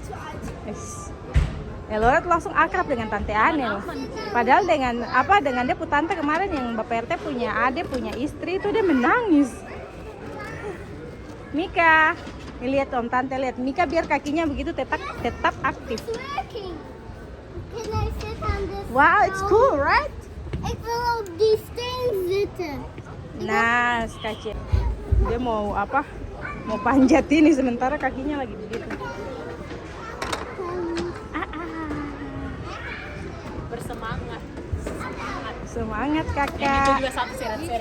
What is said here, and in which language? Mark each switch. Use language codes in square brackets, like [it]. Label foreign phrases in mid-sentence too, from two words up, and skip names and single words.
[id] Elora langsung akrab dengan Tante Anel. Padahal dengan dia tante kemarin yang Bapak RT punya adik, punya istri itu dia menangis. Mika, lihat Om Tante lihat Mika biar kakinya begitu tetap aktif. [en] Working. Can I sit on this? Wow, it's cool, right? [nl] Ik wil op die steen zitten. [id] Nah, kacil. Dia mau apa? Mau panjat ini sementara kakinya lagi begitu. Bersemangat. Semangat kakak. Itu juga satu seret-seret.